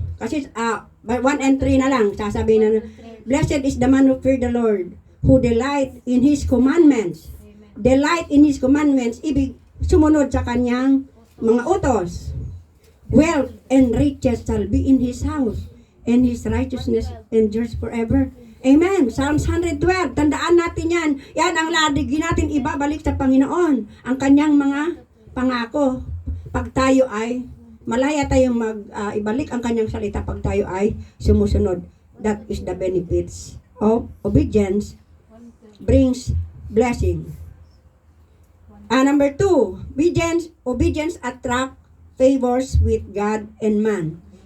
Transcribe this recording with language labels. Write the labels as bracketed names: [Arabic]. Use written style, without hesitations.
[Filipino] Kasi 1 and 3 na lang, sasabihin na, [English] blessed is the man who fear the Lord, who delight in His commandments. Delight in His commandments, [Filipino] ibig sumunod sa kanyang mga utos. [English] Wealth and riches shall be in His house, and His righteousness endures forever. [Filipino] Amen. Psalms 112, tandaan natin yan. Yan ang ladigi natin ibabalik sa Panginoon. Ang kanyang mga pangako. Pag tayo ay malaya tayong ibalik ang kanyang salita pag tayo ay sumusunod. [English] That is the benefits of obedience brings blessing. Number 2, obedience attract favors with God and man.